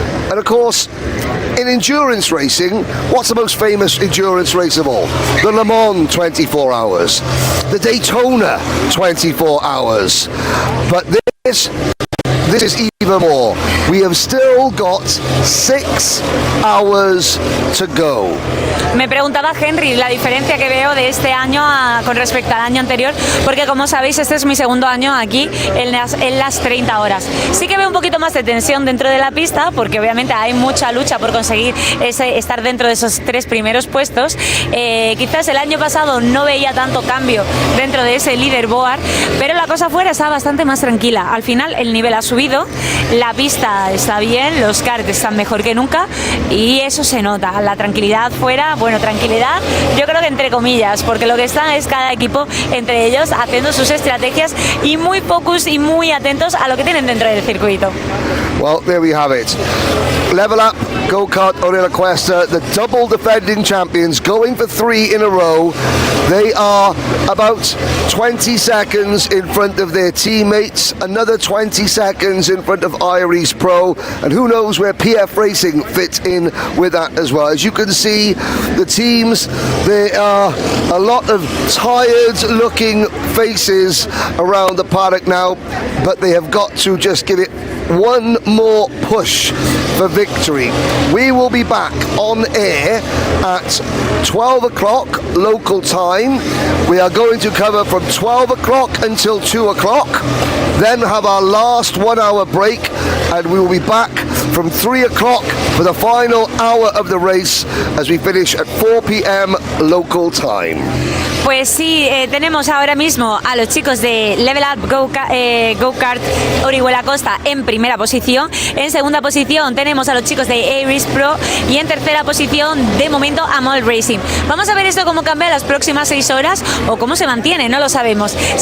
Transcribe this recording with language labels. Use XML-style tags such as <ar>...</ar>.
<en>And of course, in endurance racing, what's the most famous endurance race of all? The Le Mans 24 hours. The Daytona 24 hours. But this is even more. We have still got 6 hours to go.</en> <es>Me preguntaba Henry la diferencia que veo de este año con respecto al año anterior, porque como sabéis este es mi segundo año aquí en las 30 horas. Sí que veo un poquito más de tensión dentro de la pista, porque obviamente hay mucha lucha por conseguir estar dentro de esos 3 primeros puestos. Quizás el año pasado no veía tanto cambio dentro de ese leaderboard, pero la cosa fuera está bastante más tranquila. Al final el nivel ha subido, la pista está bien, los karts están mejor que nunca y eso se nota. La tranquilidad fuera, bueno, tranquilidad, yo creo que entre comillas, porque lo que están es cada equipo entre ellos haciendo sus estrategias y muy focus y muy atentos a lo que tienen dentro del circuito.</es> <en>Well, there we have it. Level Up, Go-Kart Orilla Cuesta, the double defending champions, going for 3 in a row. They are about 20 seconds in front of their teammates, another 20 seconds in front of Iris Pro, and who knows where PF Racing fits in with that as well. As you can see, the teams, there are a lot of tired looking faces around the paddock now, but they have got to just give it one more push for victory. We will be back on air at 12 o'clock local time. We are going to cover from 12 o'clock until 2 o'clock, then have our last 1 hour break, and we will be back from 3 o'clock for the final hour of the race as we finish at 4 p.m. local time.</en> <es>Pues sí, tenemos ahora mismo a los chicos de Level Up Go-Kart Orihuela Costa en primera posición. En segunda posición tenemos a los chicos de Iris Pro y en tercera posición de momento a Mall Racing. Vamos a ver esto cómo cambia las próximas 6 horas o cómo se mantiene, no lo sabemos.</es>